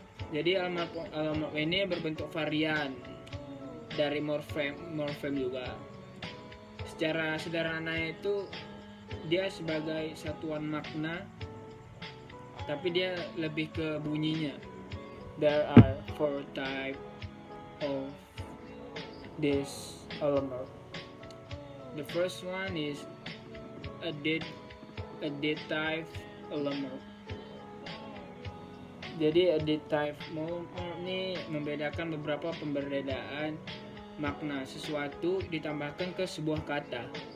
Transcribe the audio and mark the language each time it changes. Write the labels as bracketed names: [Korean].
[Indonesian] Jadi allomorph ini berbentuk varian dari morphem juga. Secara sederhana itu dia sebagai satuan makna, tapi dia lebih ke bunyinya. [English] There are 4 types of this allomorph. The first one is additive allomorph. [Indonesian] Jadi additive ini membedakan beberapa pembedaan makna sesuatu ditambahkan ke sebuah kata.